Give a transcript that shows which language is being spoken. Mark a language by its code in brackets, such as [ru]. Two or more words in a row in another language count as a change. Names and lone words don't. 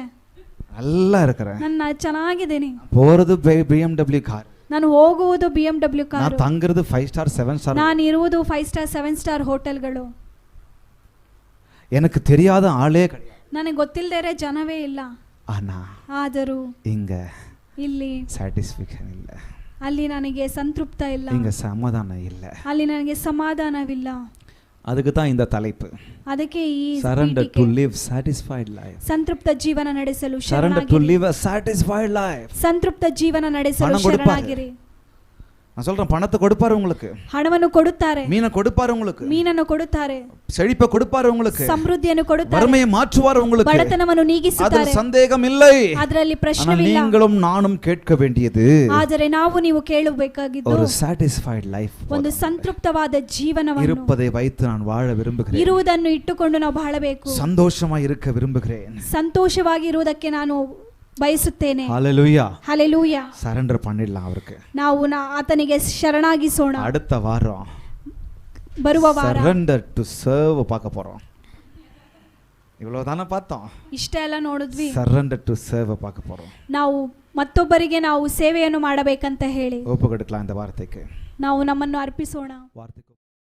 [ta] நல்லா இருக்கிறேன், [kn] ನಾನು ಚೆನ್ನಾಗಿದ್ದೀನಿ, [ta] போறது BMW கார், [kn] ನಾನು ಹೋಗುವುದು BMW ಕಾರು, [ta] நான் தங்குறது 5 ஸ்டார் 7 ஸ்டார், [kn] ನಾನು ಇರುವುದು 5 ಸ್ಟಾರ್ 7 [en] star hotels, [ta] எனக்கு தெரியாத ஆளே கிடையாது. [kn] ನನಗೆ ಗೊತ್ತಿಲ್ಲದೆ ಜನವೇ ಇಲ್ಲ. [ta] ஆனா [kn] ಆದರೂ [ta] இங்க [kn] ಇಲ್ಲಿ [ta] சாட்டிஸ்ஃபேக்ஷன் இல்ல, [kn] ಅಲ್ಲಿ ನನಗೆ ಸಂತೃಪ್ತ ಇಲ್ಲ, [ta] இங்க சமாதானம் இல்ல. [kn] ಅಲ್ಲಿ ನನಗೆ ಸಮಾಧಾನವಿಲ್ಲ. [ta] அதுக்கு தான் இந்த தலைப்பு, [kn] ಅದಕ್ಕೆ ಈ [en] surrender to [kn] ಪೀಠಿಕೆ, [en] live satisfied life. [kn] ಸಂತೃಪ್ತ ಜೀವನ ನಡೆಸಲು [en] surrender to [kn] ಶರಣಾಗಿರಿ. [en] live a satisfied life. [kn] ಸಂತೃಪ್ತ ಜೀವನ ನಡೆಸಲು ಹಣ ಕೊಡುತ್ತಾರೆ. ಶರಣಾಗಿರಿ. [ta] நான் சொல்றேன், பணத்தை கொடுப்பாரு உங்களுக்கு, [kn] ಹಣವನ್ನು ಕೊಡುತ್ತಾರೆ, [ta] மீனை கொடுப்பாரு உங்களுக்கு, [kn] ಮೀನನ್ನು ಕೊಡುತ್ತಾರೆ, [ta] செழிப்பை கொடுப்பாரு உங்களுக்கு, [kn] ಸಮೃದ್ಧಿಯನ್ನು ಕೊಡುತ್ತಾರೆ, [ta] வறுமையை மாற்றுவார் உங்களுக்கு, [kn] ಬಡತನವನ್ನು [ta] அதில் [kn] ನೀಗಿಸುತ್ತಾರೆ, [ta] சந்தேகம் இல்லை. [kn] ಅದರಲ್ಲಿ [ta] ஆனால் [kn] ಪ್ರಶ್ನೆವಿಲ್ಲ. [ta] நீங்களும் நானும் கேட்க வேண்டியது [kn] ಆದರೆ ನಾವು ನೀವು ಕೇಳಬೇಕಾಗಿದ್ದು [ta] ஒரு [en] satisfied life. [kn] ಒಂದು ಸಂತೃಪ್ತವಾದ ಜೀವನವನ್ನು, [ta] இருப்பதை வைத்து நான் வாழ விரும்புகிறேன், [kn] ಇರುವುದನ್ನು ಇಟ್ಟುಕೊಂಡು ನಾವು ಬಾಳಬೇಕು, [ta] சந்தோஷமா இருக்க விரும்புகிறேன், [kn] ಸಂತೋಷವಾಗಿ ಇರುವುದಕ್ಕೆ ನಾನು ಬಯಸುತ್ತೇನೆ. [ta] ஹalleluya. [kn] ಹಲ್ಲೆಲೂಯಾ. [ta] சரண்டர் பண்ணிடலாம் அவருக்கு. [kn] ನಾವು ಆತನಿಗೆ ಶರಣಾಗಿಸೋಣ. [ta] அடுத்த வாரம் [kn] ಬರುವ ವಾರ [en] surrender to serve [ta] பார்க்க போறோம். இவ்வளவுதானே பார்த்தோம், [kn] ಇಷ್ಟೇ ಎಲ್ಲ ನೋಡಿದ್ವಿ. [en] surrender to serve [ta] பார்க்க போறோம். [kn] ನಾವು ಮತ್ತೊಬ್ಬರಿಗೆ ನಾವು ಸೇವೆಯನ್ನು ಮಾಡಬೇಕಂತ ಹೇಳಿ [ta] ஒப்பு கொடுக்கலாம் இந்த வார்த்தைக்கு. [kn] ನಾವು ನಮ್ಮನ್ನು ಅರ್ಪಿಸೋಣ. [ta] வார்த்தைக்கு